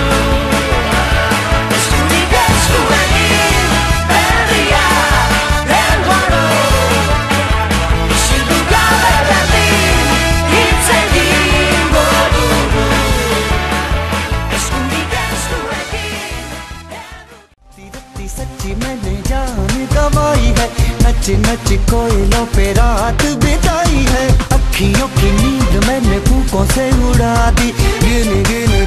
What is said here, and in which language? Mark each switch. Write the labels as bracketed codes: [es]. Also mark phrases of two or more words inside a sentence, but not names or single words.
[eu] Eskurik eskuekin, berria, helburu. Isildu gabe berdin, hitz egingo dugu. Eskurik eskuekin. [hi] रत्ती सच्ची मैंने जान गवाई है, नच नच कोयलों पे रात बिताई है। अखियों की नींद मैंने फूकों से उड़ा दी, गिन गिन